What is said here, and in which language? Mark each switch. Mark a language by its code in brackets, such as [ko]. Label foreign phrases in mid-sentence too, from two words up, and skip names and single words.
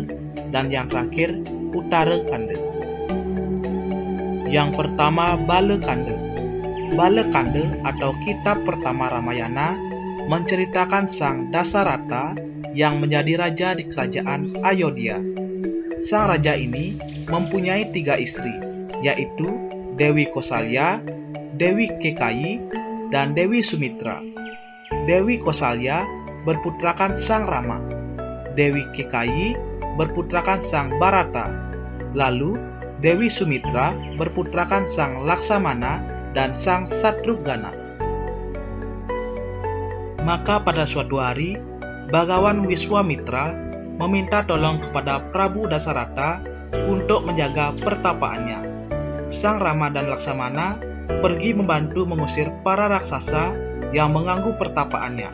[id] Dan yang terakhir, Uttara Kanda. Yang pertama, Balakanda. Balakanda atau kitab pertama Ramayana menceritakan sang Dasarata yang menjadi raja di kerajaan Ayodhya. Sang raja ini mempunyai 3 istri, yaitu Dewi Kosalya, Dewi Kekayi, dan Dewi Sumitra. Dewi Kosalya berputrakan sang Rama. Dewi Kekayi berputrakan sang Bharata. Lalu Dewi Sumitra berputrakan sang Laksamana dan sang Satrughna. Maka pada suatu hari, Bhagawan Wiswamitra meminta tolong kepada Prabu Dasarata untuk menjaga pertapaannya. Sang Rama dan Laksamana pergi membantu mengusir para raksasa yang mengganggu pertapaannya.